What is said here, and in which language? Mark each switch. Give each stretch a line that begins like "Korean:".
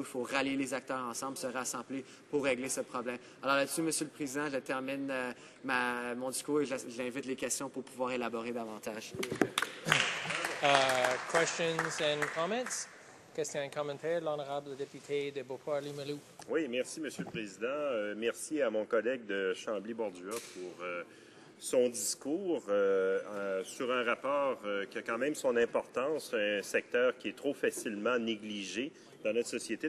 French: Il faut rallier les acteurs ensemble, se rassembler pour régler ce problème. Alors là-dessus, Monsieur le Président, je termine mon discours et j'invite les questions pour pouvoir élaborer davantage.
English: Questions and comments?
French: Questions et commentaires, l'honorable député de Beauport-Limoilou. Oui, merci, Monsieur le Président. Merci à mon collègue de Chambly-Bordua pour son discours sur un rapport qui a quand même son importance, un secteur qui est trop facilement négligé dans notre société.